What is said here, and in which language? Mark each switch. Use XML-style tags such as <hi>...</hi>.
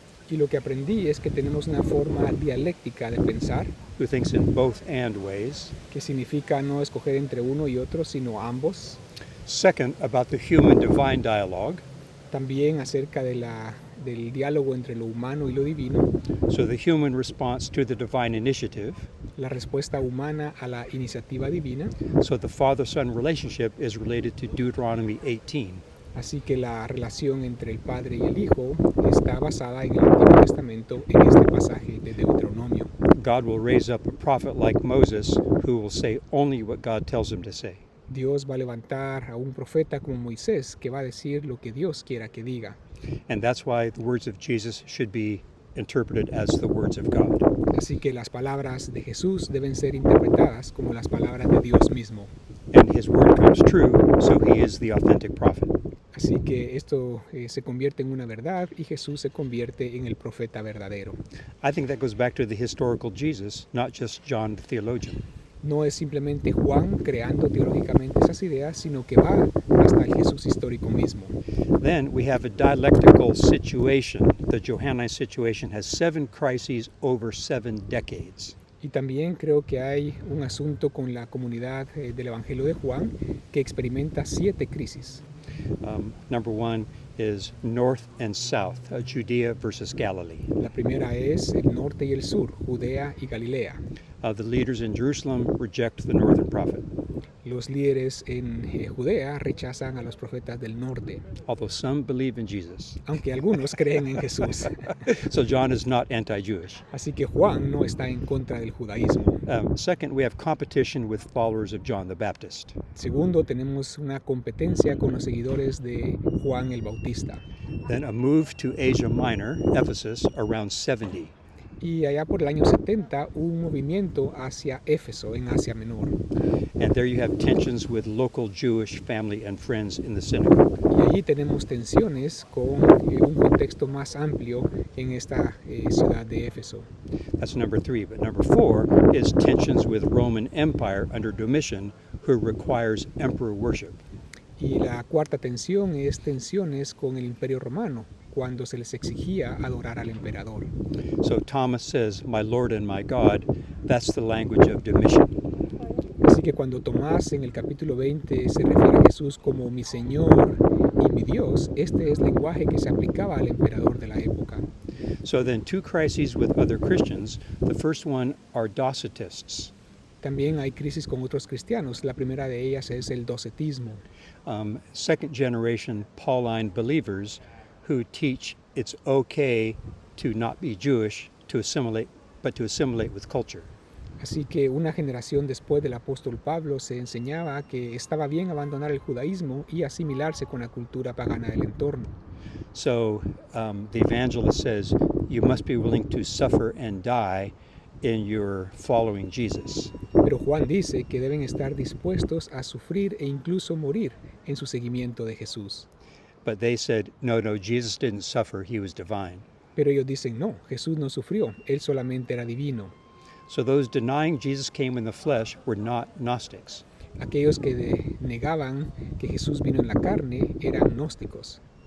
<es>y lo que aprendí es que tenemos una forma dialéctica de pensar</es> <en>who thinks in both and ways.</en> <es>Que significa no escoger entre uno y otro, sino ambos.</es> <en>Second, about the human-divine dialogue.</en> <es>También acerca del diálogo entre lo humano y lo divino.</es> <en>So the human response to the divine initiative.</en> <es>La respuesta humana a la iniciativa divina.</es> <en>So the father-son relationship is related to Deuteronomy 18.</en> <es>Así que la relación entre el Padre y el Hijo está basada en el Antiguo Testamento en este pasaje de Deuteronomio.</es> <en>God will raise up a prophet like Moses who will say only what God tells him to say.</en> <es>Dios va a levantar a un profeta como Moisés que va a decir lo que Dios quiera que diga.</es> <en>And that's why the words of Jesus should be interpreted as the words of God.</en> <es>Así que las palabras de Jesús deben ser interpretadas como las palabras de Dios mismo.</es> <en>And his word comes true, so he is the authentic prophet.</en> <es>Así que esto se convierte en una verdad y Jesús se convierte en el profeta verdadero.</es> <en>I think that goes back to the historical Jesus, not just John the theologian.</en> <es>No es simplemente Juan creando teológicamente esas ideas, sino que va hasta el Jesús histórico mismo.</es> <en>Then we have a dialectical situation. The Johannine situation has 7 crises over 7 decades.</en> <es>Y también creo que hay un asunto con la comunidad del Evangelio de Juan que experimenta 7 crisis.</es> <en>Number 1 is north and south, Judea versus Galilee.</en> <es>La primera es el norte y el sur, Judea y Galilea.</es> <en>The leaders in Jerusalem reject the northern prophet.</en> <es>Los líderes en Judea rechazan a los profetas del norte,</es> <en>although some believe in Jesus.</en> <es>aunque algunos creen en Jesús.</es> <en>So John is not anti-Jewish.</en> <es>Así que Juan no está en contra del judaísmo.</es> <en>Second, we have competition with followers of John the Baptist.</en> <es>Segundo, tenemos una competencia con los seguidores de Juan el Bautista.</es> <en>Then a move to Asia Minor, Ephesus, around 70.</en> <es>Y allá por el año 70 hubo un movimiento hacia Éfeso, en Asia Menor.</es> <en>And there you have tensions with local Jewish family and friends in the synagogue.</en> <es>Y allí tenemos tensiones con un contexto más amplio en esta ciudad de Éfeso.</es> <en>That's number 3. But number 4 is tensions with Roman Empire under Domitian, who requires emperor worship.</en> <es>Y la cuarta tensión es tensiones con el Imperio Romano, cuando se les exigía adorar al emperador.</es> <en>So Thomas says, "My Lord and my God," that's the language of Domitian.</en> <es>Así que cuando Tomás en el capítulo 20 se refiere a Jesús como mi Señor y mi Dios, este es lenguaje que se aplicaba al emperador de la época.</es> <en>So then two crises with other Christians. The first one are Docetists.</en> <es>También hay crisis con otros cristianos. La primera de ellas es el docetismo.</es> <en>Second generation Pauline believers who teach it's okay to not be Jewish, but to assimilate with culture.</en> <es>Así que una generación después del apóstol Pablo se enseñaba que estaba bien abandonar el judaísmo y asimilarse con la cultura pagana del entorno.</es> <en>So the evangelist says you must be willing to suffer and die in your following Jesus.</en> <es>Pero Juan dice que deben estar dispuestos a sufrir e incluso morir en su seguimiento de Jesús.</es> <en>But they said, no, Jesus didn't suffer, he was divine.</en> <es>Pero ellos dicen, no, Jesús no sufrió, él solamente era divino.</es> <en>So those denying Jesus came in the flesh were not Gnostics.</en> <es>Aquellos que negaban que Jesús vino en la carne eran gnósticos.</es>